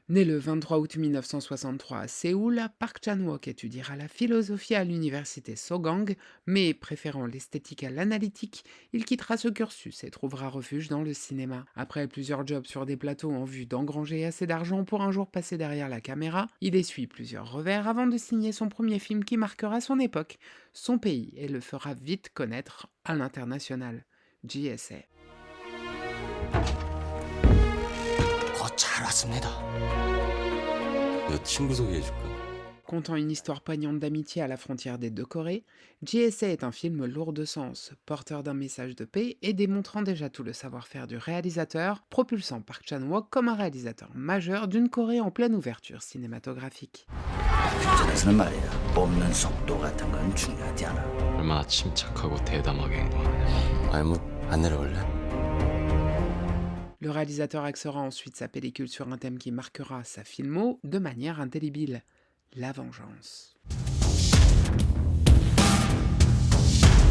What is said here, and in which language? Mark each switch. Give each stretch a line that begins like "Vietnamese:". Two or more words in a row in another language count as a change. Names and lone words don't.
French: Né le 23 août 1963 à Séoul, Park Chan-wook étudiera la philosophie à l'université Sogang, mais préférant l'esthétique à l'analytique, il quittera ce cursus et trouvera refuge dans le cinéma. Après plusieurs jobs sur des plateaux en vue d'engranger assez d'argent pour un jour passer derrière la caméra, il essuie plusieurs revers avant de signer son premier film qui marquera son époque, son pays, et le fera vite connaître à l'international, GSA.
Korean: 잘 왔습니다. 너 친구 소개해줄까?
French: Contant une histoire poignante d'amitié à la frontière des deux Corées, GSA est un film lourd de sens, porteur d'un message de paix et démontrant déjà tout le savoir-faire du réalisateur, propulsant Park Chan-wook comme un réalisateur majeur d'une Corée en pleine ouverture cinématographique.
Korean: 저에서는 말이야. 뽑는 속도 같은 건 중요하지 않아. 얼마나 침착하고 대담하게 행동하느냐. 아니 안 내려올래?
French: Le réalisateur axera ensuite sa pellicule sur un thème qui marquera sa filmo de manière indélébile, la vengeance.